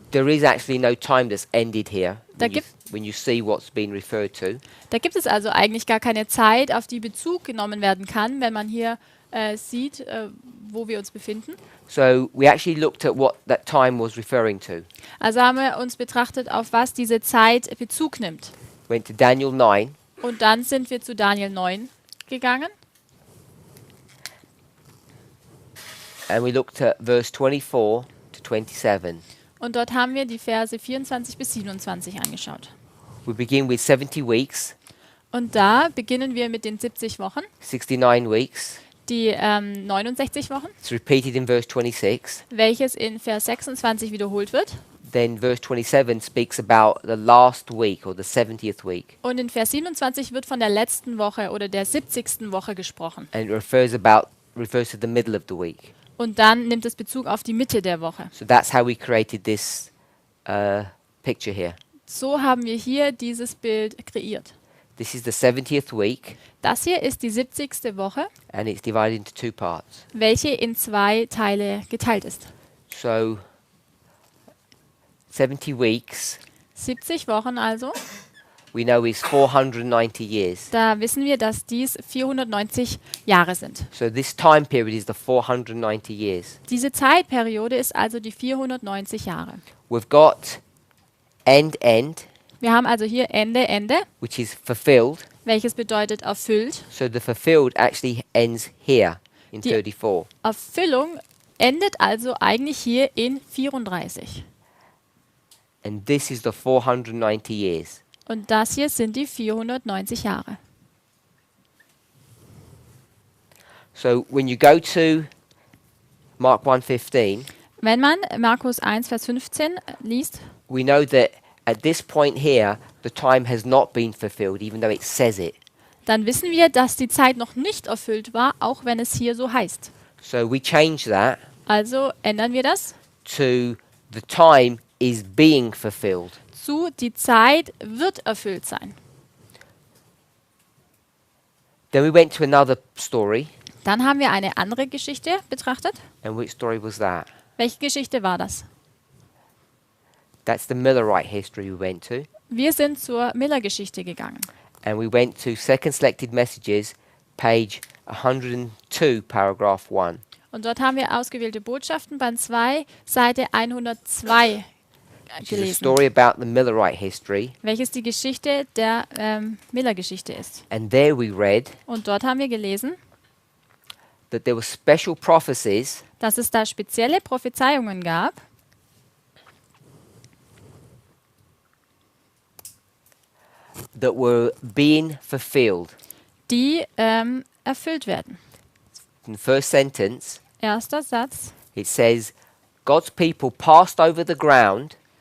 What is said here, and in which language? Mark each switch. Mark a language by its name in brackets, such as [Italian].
[English] there is actually no time that's ended here. [German] Da [English] When you see what's been referred to. [German] da gibt es also eigentlich gar keine Zeit, auf die Bezug genommen werden kann, wenn man hier sieht, wo wir uns befinden. [English] So we actually looked at what that time was referring to. [German] Also haben wir uns betrachtet, auf was diese Zeit Bezug nimmt. [English] Went to Daniel 9, [German] Und dann sind wir zu Daniel 9 gegangen [English] and we looked at verse 24 to 27. [German] und dort haben wir die Verse 24 bis 27 angeschaut. [English] We begin with 70 weeks, [German] Und da beginnen wir mit den 70 Wochen, [English] 69 weeks. [German] die 69 Wochen, [English] It's repeated in verse 26. [German] welches in Vers 26 wiederholt wird. [English] then verse 27 speaks about the last week or the 70th week. [German] Und in Vers 27 wird von der letzten Woche oder der 70. Woche gesprochen. [English] And it refers to the middle of the week. [German] Und dann nimmt es Bezug auf die Mitte der Woche. [English] So that's how we created this picture here. [German] So haben wir hier dieses Bild kreiert. [English] This is the 70th week, [German] Das hier ist die 70. Woche, [English] and it's divided into two parts. [German] welche in 2 Teile geteilt ist. [English] So 70 weeks, [German] 70 Wochen also. [English] we know is 490 years. [German] Da wissen wir, dass dies 490 Jahre sind. [English] So this time period is the 490 years. [German] Diese Zeitperiode ist also die 490 Jahre. [English] We've got end, [German] Wir haben also hier Ende, Ende, [English] which is fulfilled. [German] welches bedeutet erfüllt. [English] So the fulfilled actually ends here in [German] Die- 34. Erfüllung endet also eigentlich hier in 34. [English] And this is the 490 years. [German] Und das hier sind die 490 Jahre. [English] So when you go to Mark 1:15, [German] Wenn man Markus 1, Vers 15 liest, [English] we know that at this point here, the time has not been fulfilled, even though it says it. [German] dann wissen wir, dass die Zeit noch nicht erfüllt war, auch wenn es hier so heißt. [English] So we change that [German] Also ändern wir das [English] to the time is being fulfilled. [German] zu die Zeit wird erfüllt sein. [English] Then we went to another story. [German] Dann haben wir eine andere Geschichte betrachtet. [English] And which story was that? [German] Welche Geschichte war das? [English] That's the Millerite history we went to. [German] Wir sind zur Miller-Geschichte gegangen. [English] And we went to Second Selected Messages, page 102, paragraph 1. [German] Und dort haben wir ausgewählte Botschaften, Band 2, Seite 102 [English] Which is a [German] gelesen, [English] story about the Millerite history. [German] welches die Geschichte der Miller-Geschichte ist. [English] And there we read [German] Und dort haben wir gelesen, [English] that there were special prophecies [German] dass es da spezielle Prophezeiungen gab, [English] that were being fulfilled. [German] die erfüllt werden. [English] In the first sentence, [German] Erster Satz. [English] it says, God's people passed over the ground,